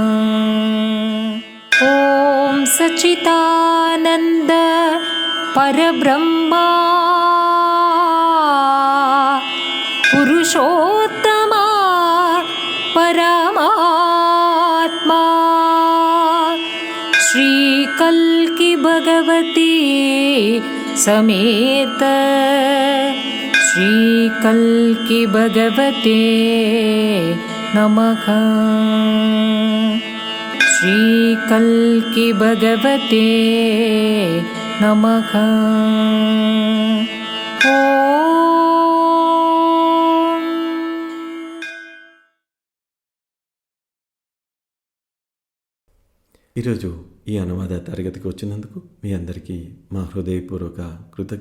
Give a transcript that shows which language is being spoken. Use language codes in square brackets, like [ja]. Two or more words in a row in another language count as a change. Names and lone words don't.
[sa] ॐ सच्चिदानन्द परब्रह्मा पुरुषोत्तमा परमात्मा श्रीकल्की भगवती समेत श्रीकल्की भगवते नमः। श्रीकल्की भगवते नमः। [te] ఈరోజు ఈ అనువాద తరగతికి వచ్చినందుకు మీ అందరికీ మా హృదయపూర్వక కృతజ్ఞతలు.